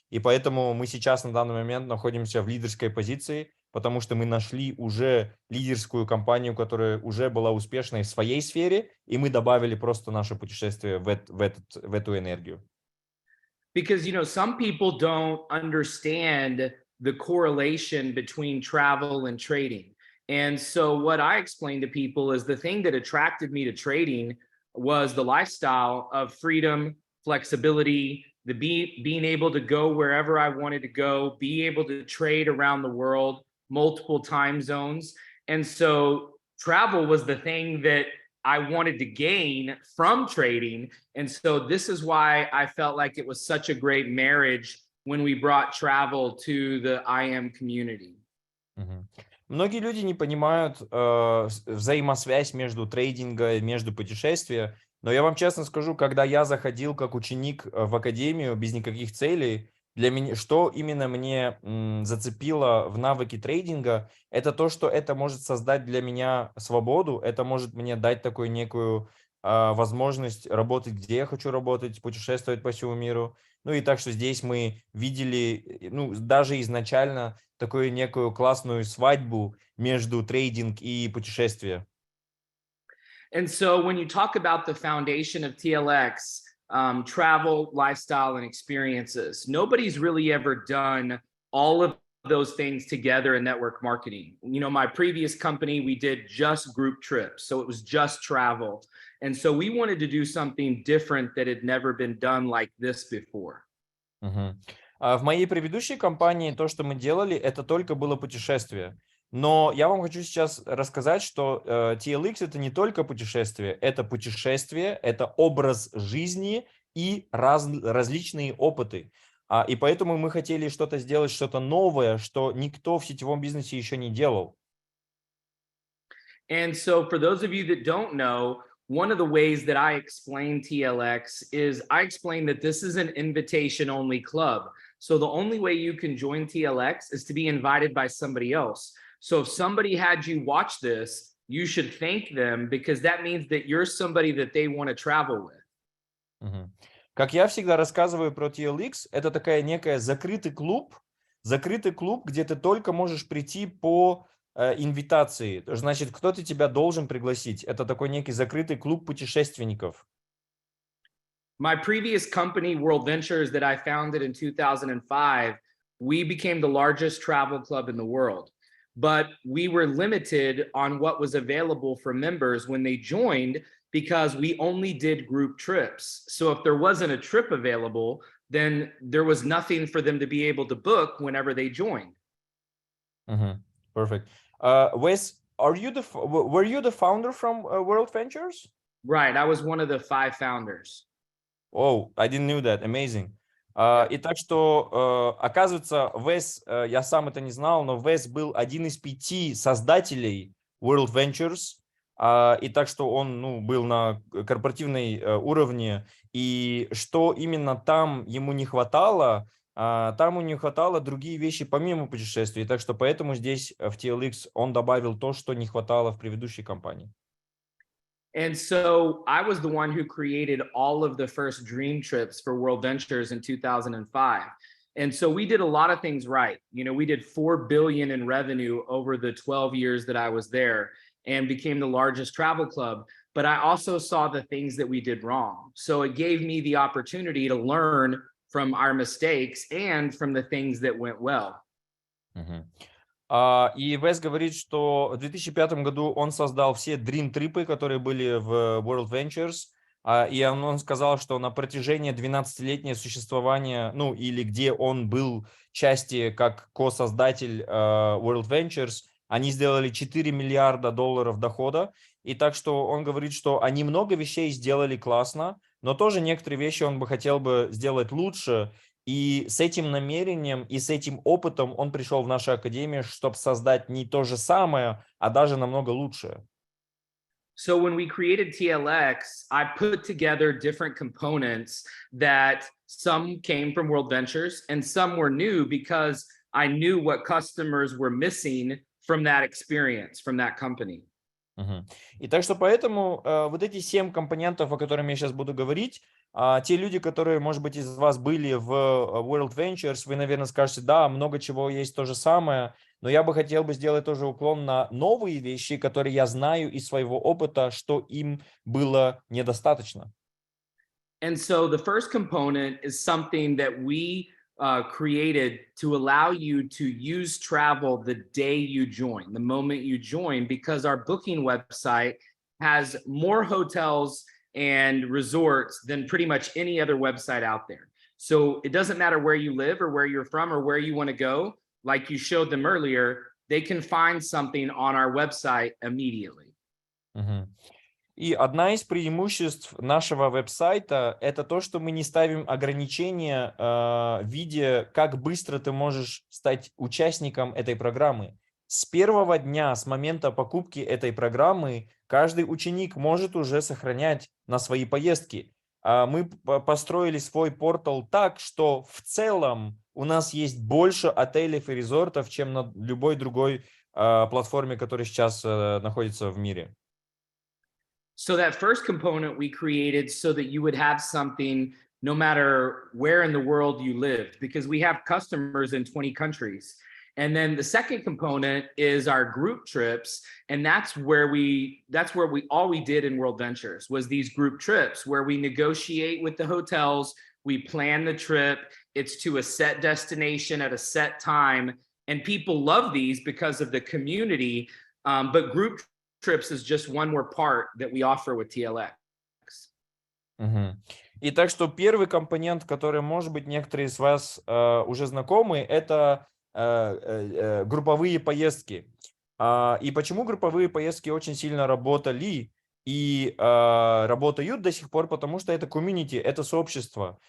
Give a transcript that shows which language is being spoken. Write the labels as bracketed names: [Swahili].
[Russian] И поэтому мы сейчас на данный момент находимся в лидерской позиции, потому что мы нашли уже лидерскую компанию, которая уже была успешной в своей сфере, и мы добавили просто наше путешествие в эту энергию. [English] Because, you know, some people don't understand the correlation between travel and trading. And so what I explain to people is the thing that attracted me to trading was the lifestyle of freedom, flexibility, being able to go wherever I wanted to go, be able to trade around the world, multiple time zones. And so travel was the thing that I wanted to gain from trading. And so this is why I felt like it was such a great marriage when we brought travel to the IM community. Мгм. [Russian] Многие люди не понимают взаимосвязь между трейдингом и между путешествием, но я вам честно скажу, когда я заходил как ученик в академию без никаких целей, для меня, что именно мне зацепило в навыке трейдинга, это то, что это может создать для меня свободу, это может мне дать такую некую возможность работать, где я хочу работать, путешествовать по всему миру. Ну и так что здесь мы видели, даже изначально такую некую классную свадьбу между трейдинг и путешествие. [English] And so when you talk about the foundation of TLX, travel, lifestyle, and experiences, nobody's really ever done all of those things together in network marketing. You know, my previous company, we did just group trips. So it was just travel. And so we wanted to do something different that had never been done like this before. Мгм. [Russian] В моей предыдущей компании то, что мы делали, это только было путешествие. Но я вам хочу сейчас рассказать, что TLX это не только путешествие, это образ жизни и различные опыты. И поэтому мы хотели что-то сделать, что-то новое, что никто в сетевом бизнесе еще не делал. [English] And so, for those of you that don't know, one of the ways that I explain TLX is I explain that this is an invitation only club. So, the only way you can join TLX is to be invited by somebody else. So, if somebody had you watch this, you should thank them because that means that you're somebody that they want to travel with. Мгм. [Russian] Как я всегда рассказываю про TLX, это такая некая закрытый клуб, где ты только можешь прийти по инвитации. Значит, кто-то тебя должен пригласить. Это такой некий закрытый клуб путешественников. [English] My previous company, World Ventures, that I founded in 2005, we became the largest travel club in the world. But we were limited on what was available for members when they joined because we only did group trips. So if there wasn't a trip available, then there was nothing for them to be able to book whenever they joined. Мгм. Perfect. Wes, were you the founder from World Ventures? Right. I was one of the 5 founders. Oh, I didn't know that. Amazing. [Russian] И так что, оказывается, Вес, я сам это не знал, но Вес был один из 5 создателей World Ventures. И так что он был на корпоративной уровне. И что именно там ему не хватало, там ему не хватало другие вещи помимо путешествий. Так что поэтому здесь в TLX он добавил то, что не хватало в предыдущей компании. [English] And so I was the one who created all of the first dream trips for World Ventures in 2005. And so we did a lot of things right. You know, we did 4 billion in revenue over the 12 years that I was there and became the largest travel club. But I also saw the things that we did wrong. So it gave me the opportunity to learn from our mistakes and from the things that went well. Мгм. [Russian] И Вес говорит, что в 2005 году он создал все Dream Trip'ы, которые были в World Ventures, и он сказал, что на протяжении 12-летнего существования, или где он был части как ко-создатель World Ventures, они сделали 4 миллиарда долларов дохода, и так что он говорит, что они много вещей сделали классно, но тоже некоторые вещи он бы хотел бы сделать лучше, И с этим намерением и с этим опытом он пришел в нашу академию, чтобы создать не то же самое, а даже намного лучшее. [English] So when we created TLX, I put together different components that some came from World Ventures and some were new because I knew what customers were missing from that experience, from that company. Мгм. [Russian] И так что поэтому вот эти 7 компонентов, о которых я сейчас буду говорить, те люди, которые, может быть, из вас были в World Ventures, вы, наверное, скажете, да, много чего есть то же самое, но я бы хотел бы сделать тоже уклон на новые вещи, которые я знаю из своего опыта, что им было недостаточно. [English] And so the first component is something that we created to allow you to use travel the day you join, the moment you join, because our booking website has more hotels and resorts than pretty much any other website out there. So it doesn't matter where you live or where you're from or where you want to go. Like you showed them earlier, they can find something on our website immediately. Мгм. [Russian] И одна из преимуществ нашего веб-сайта – это то, что мы не ставим ограничения в виде, как быстро ты можешь стать участником этой программы. С первого дня, с момента покупки этой программы, каждый ученик может уже сохранять на свои поездки. Мы построили свой портал так, что в целом у нас есть больше отелей и резортов, чем на любой другой платформе, которая сейчас находится в мире. [English] So that first component we created so that you would have something no matter where in the world you lived, because we have customers in 20 countries. And then the second component is our group trips. And that's where we all we did in World Ventures was these group trips where we negotiate with the hotels, we plan the trip, it's to a set destination at a set time. And people love these because of the community. But group trips is just one more part that we offer with TLX. Мгм. [Russian] И так что первый компонент, который, может быть, некоторые из вас уже знакомы, это групповые поездки. И почему групповые поездки очень сильно работали и работают до сих пор, потому что это комьюнити, это сообщество.